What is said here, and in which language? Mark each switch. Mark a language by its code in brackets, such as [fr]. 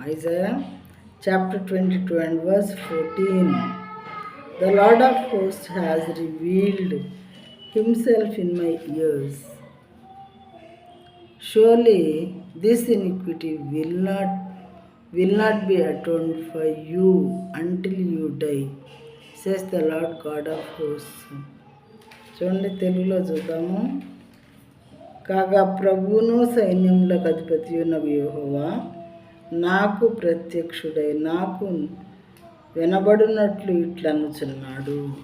[en] Isaiah chapter 22 and verse 14. The Lord of hosts has revealed himself in my ears. Surely this iniquity will not be atoned for you until you die, says the Lord God of hosts. [te] చూడండి, తెలుగులో చూద్దాము. కాగా ప్రభువును సైన్యములకు అధిపతియునగు యెహోవా నాకు ప్రత్యక్షుడై నాకు వినబడినట్లు ఇట్లనుచున్నాడు.